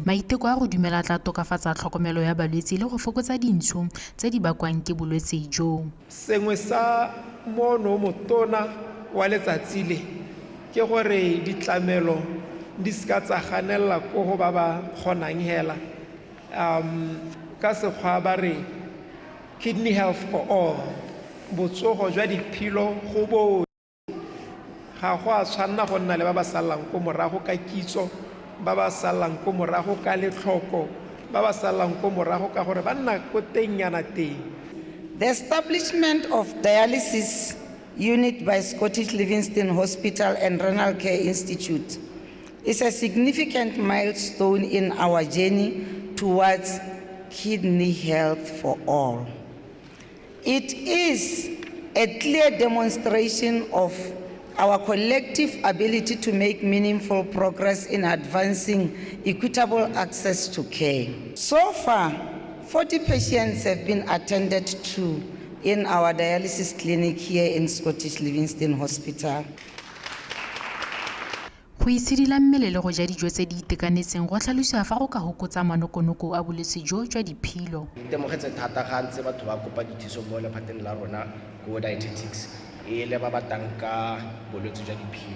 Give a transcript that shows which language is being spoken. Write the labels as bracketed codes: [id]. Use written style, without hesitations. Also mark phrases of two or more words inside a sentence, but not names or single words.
[tn] Maiteko a go dumela tla tokafatsa tlhokomelo ya balwetse le go fokotsa dintsho tse di bakwang ke bolwetse jo. Sengwe sa mono motona wa letsatsi le ke gore ditlamelo di ska tsa ganela ko go ba ba kgonang hela ka sekgwa ba re [en] kidney health for all [tn] botsogo jwa diphilo go bo ga go a tshwanna go nna le ba ba salang ko morago ka kitso ba ba salang ko morago ka letlhoko ba ba salang ko morago ka gore ba nna ko tengyana teng. [en] The establishment of dialysis unit by Scottish Livingstone Hospital and Renal Care Institute is a significant milestone in our journey towards kidney health for all. It is a clear demonstration of our collective ability to make meaningful progress in advancing equitable access to care. So far, 40 patients have been attended to in our dialysis clinic here in Scottish Livingstone Hospital. [tn] Go itshidila mmele le go ja dijo tse di itekanetseng go tlhalosiwa fa go ka hokotsa manokonoko a bolwetse jo jwa diphilo. Itemogetse thata ga ntse batho ba kopa dithuso mo lephateng la rona go dietetics e le ba batang ka bolwetse jwa diphilo.